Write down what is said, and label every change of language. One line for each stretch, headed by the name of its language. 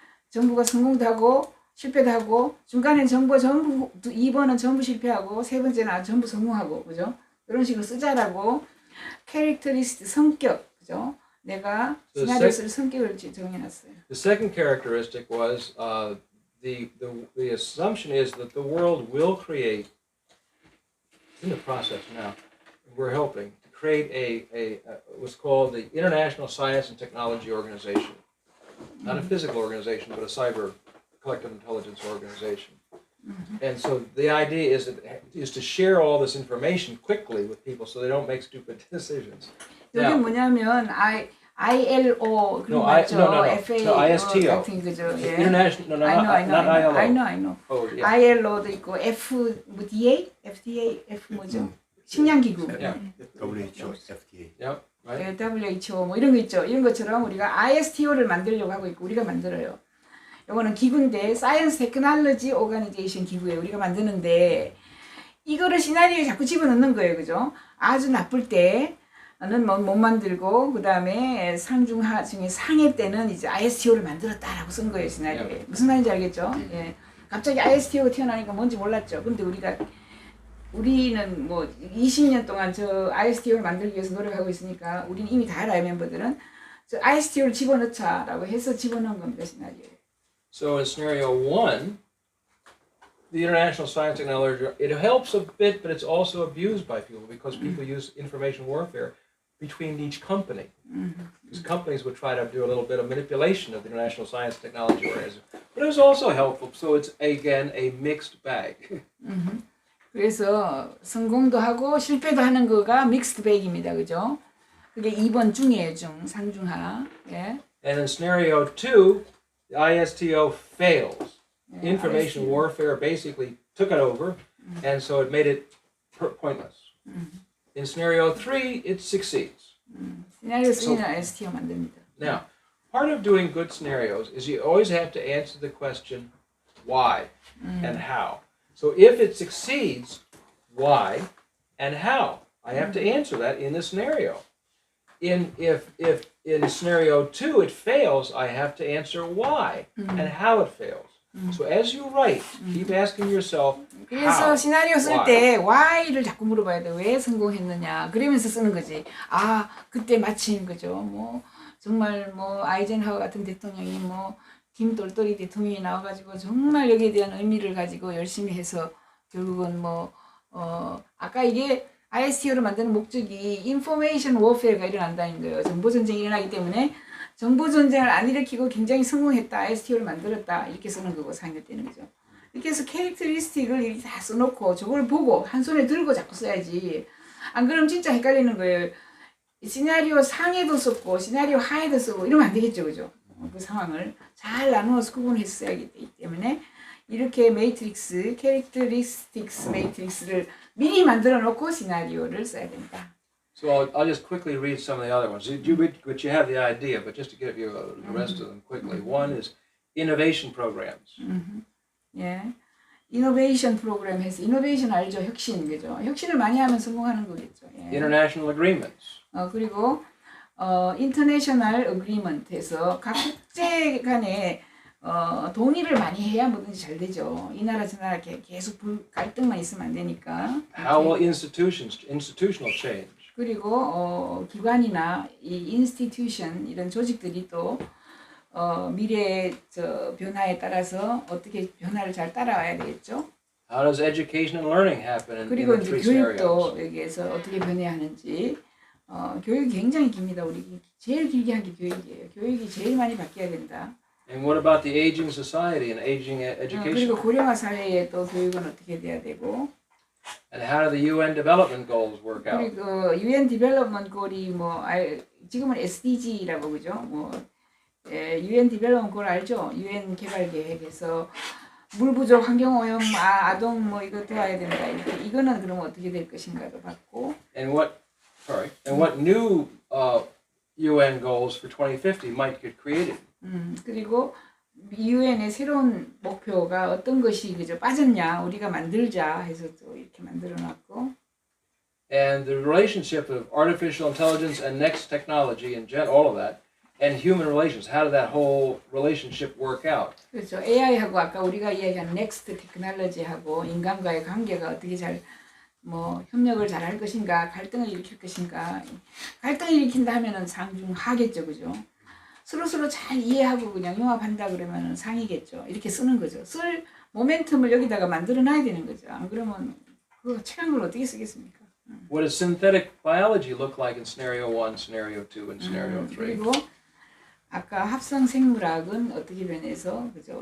Korean: 정부가 성공도 하고 실패도 하고 중간에 정부가 전부 2번은 전부 실패하고 세 번째는 전부 성공하고 그죠? 이런 식으로 쓰자라고 캐릭터리스틱 성격 그죠? 내가 시나리오 쓸 성격을 정해놨어요.
English: The second characteristic was the assumption is that the world will create in the process now. We're helping to create a what's called the International Science and Technology Organization, not a physical organization, but a cyber collective intelligence organization. And so the idea is to share all this information quickly with people so they don't make stupid decisions.
Korean: 이게 뭐냐면 ILO 그런 거 맞죠? FAO 같은 그죠? 예.
English: International, not ILO. I know. Oh, yeah.
Korean: ILO도 있고 FDA, F 뭐죠? 식량기구.
English: Yeah. WHO, FDA. Yep. Right.
Korean: WHO 뭐 이런 거 있죠. 이런 것처럼 우리가 ISTO를 만들려고 하고 있고 우리가 만들어요. 이거는 기구인데 사이언스 테크놀로지 오가니제이션 기구예요. 우리가 만드는데 이거를 시나리오에 자꾸 집어넣는 거예요. 그죠? 아주 나쁠 때는 못 만들고 그 다음에 상중하 중에 상해 때는 이제 ISTO를 만들었다라고 쓴 거예요. 시나리오에. 무슨 말인지 알겠죠? 예. 갑자기 ISTO가 튀어나오니까 뭔지 몰랐죠. 근데 우리는 뭐 20년 동안 저 ISTO를 만들기 위해서 노력하고 있으니까 우리는 이미 다 알아요. 멤버들은. 저 ISTO를 집어넣자라고 해서 집어넣은 겁니다. 시나리오에.
English: So in scenario 1, the international science technology, it helps a bit, but it's also abused by people because people use information warfare between each company. Because companies would try to do a little bit of manipulation of the international science technology organization. But it was also helpful, so it's again a mixed bag.
Korean: 그래서 성공도 하고 실패도 하는 거가 믹스드 백입니다. 그죠? 그게 2번 중이에요. 상중하. 예.
English: And in scenario 2, the ISTO fails. Information warfare basically took it over, and so it made it pointless. In scenario 3, it succeeds.
Korean: 시나리오 3는 ISTO 만듭니다.
English: Now, part of doing good scenarios is you always have to answer the question, why and how. So if it succeeds, why and how? I have to answer that in the scenario. If in scenario 2 it fails, I have to answer why and how it fails. So as you write, keep asking yourself
Korean: 그래서
English: how,
Korean: 시나리오 쓸
English: why.
Korean: 때 why를 자꾸 물어봐야 돼. 왜 성공했느냐. 그러면서 쓰는 거지. 아, 그때 마침 그죠. 뭐 정말 뭐 아이젠하워 같은 대통령이 뭐 김똘똘이 대통령이 나와가지고 정말 여기에 대한 의미를 가지고 열심히 해서 결국은 뭐 아까 이게 ISTO를 만드는 목적이 인포메이션 워페어가 일어난다는 거예요. 정보 전쟁이 일어나기 때문에 정보 전쟁을 안 일으키고 굉장히 성공했다. ISTO를 만들었다. 이렇게 쓰는 거고 상용되는 거죠. 이렇게 해서 캐릭터리스틱을 이렇게 다 써놓고 저걸 보고 한 손에 들고 자꾸 써야지. 안 그러면 진짜 헷갈리는 거예요. 시나리오 상에도 썼고 시나리오 하에도 쓰고 이러면 안 되겠죠. 그죠? 그 상황을 잘 나누어서 구분해서 써야 되기 때문에 이렇게 매트릭스, 캐릭터리스틱스 매트릭스를 미리 만들어 놓고 시나리오를 써야 된다.
English: So I'll just quickly read some of the other ones. But you have the idea, but just to give you the rest of them quickly. One is innovation programs.
Korean: 예. 이노베이션 프로그램 해서 이노베이션 알죠? 혁신 그죠? 혁신을 많이 하면 성공하는 거겠죠. 예.
English: International agreements.
Korean: 그리고 인터내셔널 어그리먼트에서 각 국제 간에 동의를 많이 해야 뭐든지 잘 되죠. 이 나라 저 나라 계속 갈등만 있으면 안 되니까.
English: How will institutional change?
Korean: 그리고 기관이나 이 인스티튜션 이런 조직들이 또 미래의 변화에 따라서 어떻게 변화를 잘 따라와야 되겠죠.
English: How does education and learning happen in
Korean: 그리고
English: the
Korean: 이제
English: three
Korean: 교육도
English: scenarios?
Korean: 여기에서 어떻게 변해야 하는지. 교육이 굉장히 깁니다. 우리 제일 길게 한 게 교육이에요. 교육이 제일 많이 바뀌어야 된다.
English: And what about the aging society and aging education?
Korean: 그리고 고령화 사회에 또 교육은 어떻게 돼야 되고.
English: And how do the UN development goals work out?
Korean: 그리고 UN 디벨롭먼트 골이 지금은 SDG라고 그죠? UN 디벨롭먼트 골 알죠? UN 개발 계획에서 물 부족, 환경 오염, 아동 이거 도와야 된다. 이렇게 이거는 그러면 어떻게 될 것인가도 봤고.
English: And what new UN goals for 2050 might get created?
Korean: 그리고 유엔의 새로운 목표가 어떤 것이 그죠 빠졌냐 우리가 만들자 해서 또 이렇게 만들어놨고.
English: And the relationship of artificial intelligence and next technology and all of that, and human relations. How did that whole relationship work out?
Korean: 그렇죠. AI하고 아까 우리가 이야기한
English: next technology
Korean: 하고 인간과의 관계가 어떻게 잘 협력을 잘 할 것인가, 갈등을 일으킬 것인가. 갈등을 일으킨다 하면은 상중하겠죠, 그죠? 서로 잘 이해하고 그냥 융합한다 그러면은 상이겠죠. 이렇게 쓰는 거죠. 쓸 모멘텀을 여기다가 만들어놔야 되는 거죠. 안 그러면 그 책한 걸 어떻게 쓰겠습니까?
English: What does synthetic biology look like in scenario 1, scenario 2, and scenario 3?
Korean: 그리고 아까 합성 생물학은 어떻게 변해서 그죠?